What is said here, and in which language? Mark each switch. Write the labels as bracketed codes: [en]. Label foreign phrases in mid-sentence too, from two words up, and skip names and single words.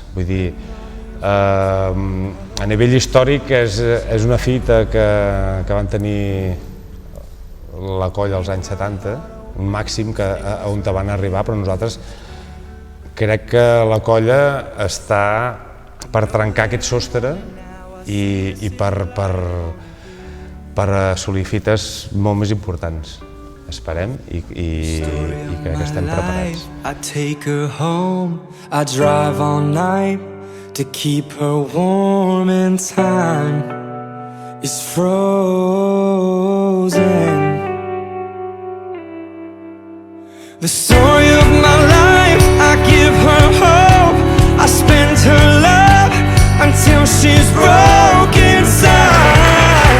[ca] Vull dir, a nivell històric és una fita que van tenir la colla als anys 70, un màxim on van arribar, però nosaltres crec que la colla està per trencar aquest sostre i per per assolir fites molt més importants. Esperem i crec que estem preparats. [en] I take her home, I drive all night to keep her warm and time is frozen. The story of my life, I give her hope, I spend her love until she's broken inside.